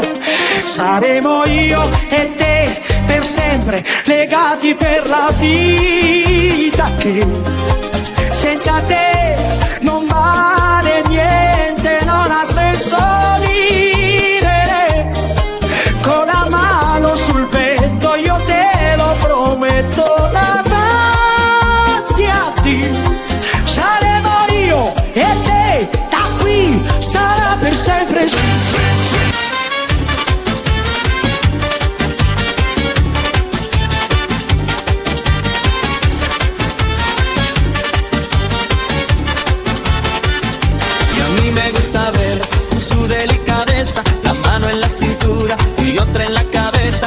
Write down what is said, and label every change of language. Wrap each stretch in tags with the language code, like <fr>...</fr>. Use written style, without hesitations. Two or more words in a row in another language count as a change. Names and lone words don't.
<it>Saremo io e te per sempre, legati per la vita, che senza te non vale niente, non ha senso vivere. Con la mano sul petto io te lo prometto, davanti a te saremo io e te, da qui sarà per sempre.</it> <es>Su delicadeza, la mano en la cintura y otra en la cabeza.</es>